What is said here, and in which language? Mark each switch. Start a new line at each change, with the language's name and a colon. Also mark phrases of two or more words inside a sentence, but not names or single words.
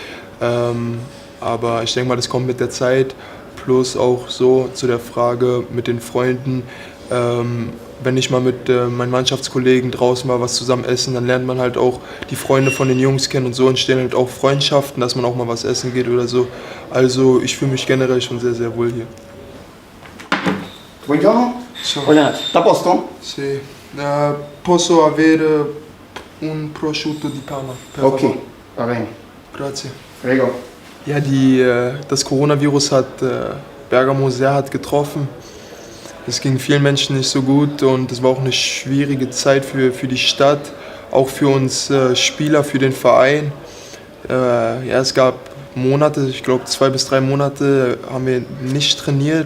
German: Aber ich denke mal, das kommt mit der Zeit. Plus auch so zu der Frage mit den Freunden. Wenn ich mal mit meinen Mannschaftskollegen draußen mal was zusammen essen, dann lernt man halt auch die Freunde von den Jungs kennen und so entstehen halt auch Freundschaften, dass man auch mal was essen geht oder so. Also ich fühle mich generell schon sehr, sehr wohl hier.
Italian: Buongiorno. Ciao. Lennart, a posto? Sì. Posso avere un prosciutto di Parma? Per Ok, favore? va bene. Grazie. Prego.
German: Ja, das Coronavirus hat Bergamo sehr hart getroffen. Es ging vielen Menschen nicht so gut und es war auch eine schwierige Zeit für die Stadt, auch für uns Spieler, für den Verein. Ja, es gab Monate, ich glaube 2 bis 3 Monate haben wir nicht trainiert.